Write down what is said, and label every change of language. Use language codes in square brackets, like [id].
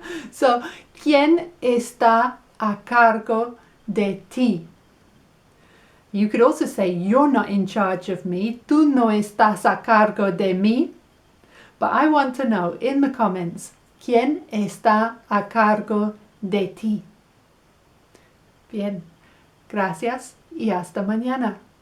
[es] So, ¿quién está a cargo de ti? [en] You could also say, you're not in charge of me. [es] Tú no estás a cargo de mí. [en] But I want to know in the comments, [es] ¿quién está a cargo de ti? Bien, gracias y hasta mañana.